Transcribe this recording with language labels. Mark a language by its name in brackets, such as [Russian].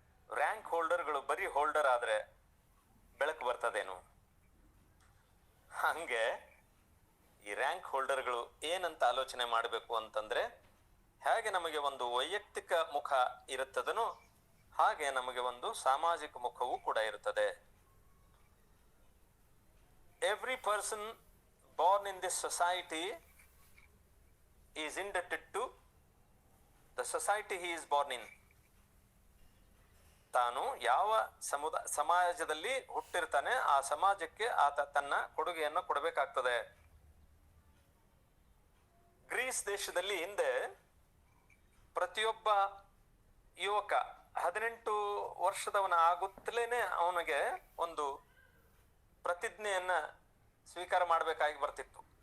[Kannada] Rank ಹೋಲ್ಡರ್ಗಳು ಬರೀ holder ಆದ್ರೆ ಬೆಳಕು ಬರ್ತದೇನು? ಹಂಗೆ ಈ ರ್ಯಾಂಕ್ ಹೋಲ್ಡರ್ಗಳು ಏನಂತ ಆಲೋಚನೆ ಮಾಡಬೇಕು ಅಂತಂದ್ರೆ, ಹೇಗೆ ನಮಗೆ ಒಂದು ವೈಯಕ್ತಿಕ ಮುಖ ಇರುತ್ತದನೋ ಹಾಗೆ ನಮಗೆ ಒಂದು ಸಾಮಾಜಿಕ ಮುಖವೂ ಕೂಡ ಇರುತ್ತದೆ. [English] Every person born in this society is indebted to the society he is born in. [Kannada] ತಾನು ಯಾವ ಸಮಾಜದಲ್ಲಿ ಹುಟ್ಟಿರ್ತಾನೆ ಆ ಸಮಾಜಕ್ಕೆ ಆತ ತನ್ನ ಕೊಡುಗೆಯನ್ನು ಕೊಡಬೇಕಾಗ್ತದೆ. ಗ್ರೀಸ್ ದೇಶದಲ್ಲಿ ಹಿಂದೆ ಪ್ರತಿಯೊಬ್ಬ ಯುವಕ 18 ವರ್ಷದವನ ಆಗುತ್ತಲೇನೆ ಅವನಿಗೆ ಒಂದು ಪ್ರತಿಜ್ಞೆಯನ್ನ ಸ್ವೀಕಾರ ಮಾಡಬೇಕಾಗಿ ಬರ್ತಿತ್ತು.